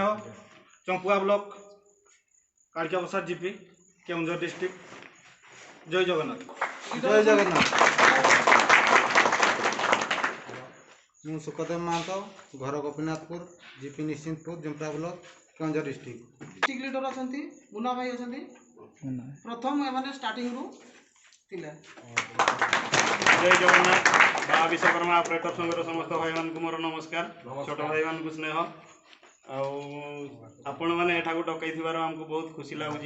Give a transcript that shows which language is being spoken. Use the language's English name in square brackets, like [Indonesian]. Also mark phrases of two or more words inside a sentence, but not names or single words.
[Odia] ଚମ୍ପୁଆ ବ୍ଲକ କାଳିକା ପ୍ରସାଦ ଜିପି କେଉଁଝର डिस्ट्रिक्ट। ଜୟ ଜଗନ୍ନାଥ। ଜୟ ଜଗନ୍ନାଥ। ମୁଁ ସୁଖଦେବ ମହାନ୍ତ, ଘର ଗୋପୀନାଥପୁର, ଜିପି ନିଶ୍ଚିନ୍ତପୁର, ଜମ୍ପୁଆ ବ୍ଲକ, କେଉଁଝର डिस्ट्रिक्ट। [English] district leader [Odia] ଅଛନ୍ତି, ମୁନା ଭାଇ ଅଛନ୍ତି। ପ୍ରଥମ ଏମାନେ ଷ୍ଟାର୍ଟିଂରୁ ଥିଲେ। ଜୟ ଜଗନ୍ନାଥ। ମା ବିଶ୍ୱକର୍ମା ଅପରେଟର ସଂଘର ସମସ୍ତ ଭାଇମାନଙ୍କୁ ମୋର ନମସ୍କାର, ଛୋଟ ଭାଇମାନଙ୍କୁ ସ୍ନେହ। ଆଉ ଆପଣମାନେ ଏଠାକୁ ଡକାଇଥିବାର ଆମକୁ ବହୁତ ଖୁସି ଲାଗୁଛି।